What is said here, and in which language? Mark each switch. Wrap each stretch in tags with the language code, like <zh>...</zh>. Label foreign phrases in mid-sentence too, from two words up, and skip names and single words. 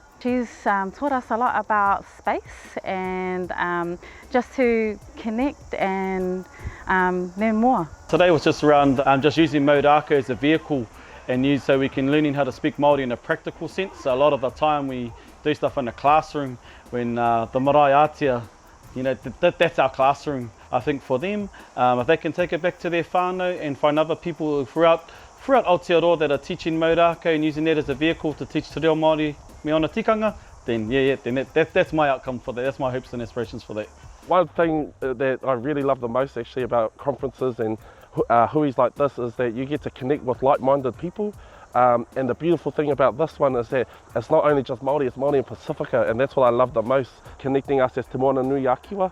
<en>She's taught us a lot about space and just to connect and learn more. Today was just around just using Mauraka as a vehicle and use so we can learning how to speak Māori in a practical sense. So a lot of the time we do stuff in the classroom when the</en> <mi>marae ātea,</mi> <en>that's our classroom. I think for them, if they can take it back to their whānau and find other people throughout Aotearoa that are teaching Mauraka and using that as a vehicle to teach</en> <mi>te reo Māori me ona tikanga,</mi> <en>then that's my outcome for that. That's my hopes and aspirations for that. One thing that I really love the most actually about conferences and huis like this is that you get to connect with like-minded people. And the beautiful thing about this one is that it's not only just Māori, it's Māori and Pacifica, and that's what I love the most, connecting us as Te Moana Nui Akiwa.</en>